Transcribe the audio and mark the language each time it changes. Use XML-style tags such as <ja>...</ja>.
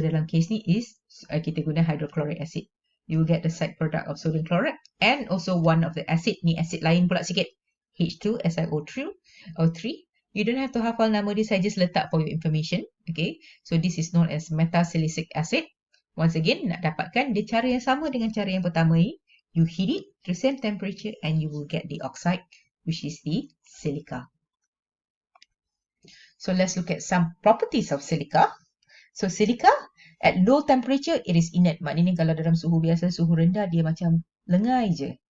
<en>So dalam case ni is kita guna hydrochloric acid. You will get the side product of sodium chloride and also one of the acid, ni acid lain pula sikit, H2SiO3 or 3. You don't have to hafal nama dia, saya just letak for your information. Okay, so this is known as metasilicic acid.</en> <ms>Once again, nak dapatkan dia cara yang sama dengan cara yang pertama ni.</ms> <en>You heat it to the same temperature and you will get the oxide, which is the silica. So let's look at some properties of silica. So silica at low temperature, it is inert.</en> <ms>Maknanya kalau dalam suhu biasa, suhu rendah, dia macam lengai je.</ms>